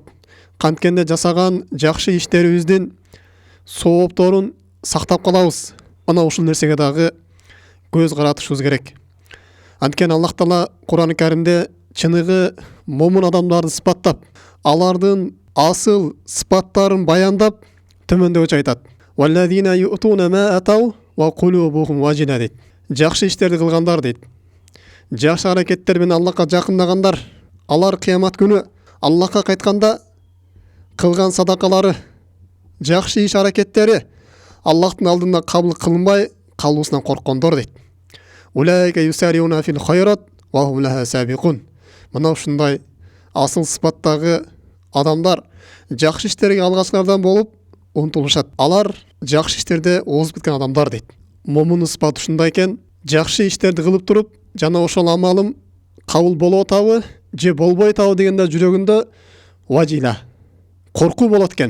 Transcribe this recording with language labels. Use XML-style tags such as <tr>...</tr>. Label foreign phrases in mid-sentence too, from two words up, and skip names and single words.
<ky>Канткенде жасаган жакшы иштерибиздин соопторун сактап калабыз. Мына ушул нерсеге дагы көз каратышыбыз керек. Анткени Аллах Таала Кур'ан-ы Каримде чыныгы момун адамдарды сыпаттап, алардын асыл сыпаттарын баяндап, төмөндөгүчө айтат.</ky> <ar>والذين يؤتون ما آتوا وقلوبهم وجلة дейт.</ar> <ky>Жакшы иштерди кылгандар дейт. Жакшы аракеттер менен Аллахка жакындагандар, алар кыямат күнү Аллахка кайтканда кылган садакалары, жакшы иш аракеттери Аллахтын алдында кабыл кылынбай калуусунан корккондор дейт.</ky> <ar>أولئك يسارعون في الخيرات وهم لها سابقون.</ar> <ky>Мына ушундай асыл сыпаттагы адамдар жакшы иштерге алгачкылардан болуп умтулушат. Алар жакшы иштерде озуп кеткен адамдар дейт. Момун сыпаты ушундай экен, жакшы иштерди кылып туруп, жана ошол амалым кабыл болуп атабы, же болбой атабы дегенде жүрөгүндө важила, коркуу болот экен.</ky>